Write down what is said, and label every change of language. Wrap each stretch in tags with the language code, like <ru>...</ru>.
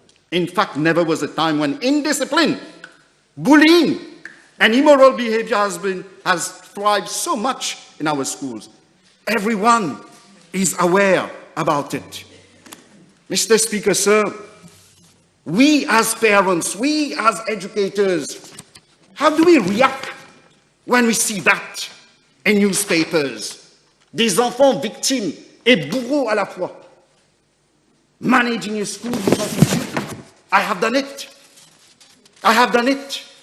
<en>In fact, never was a time when indiscipline, bullying, and immoral behavior has thrived so much in our schools. Everyone is aware about it. Mr. Speaker, sir, we as parents, we as educators, how do we react when we see that in newspapers?</en> <fr>Des enfants victimes et bourreaux à la fois.</fr> <en>Managing a school without issue. I have done it. I have done it.</en>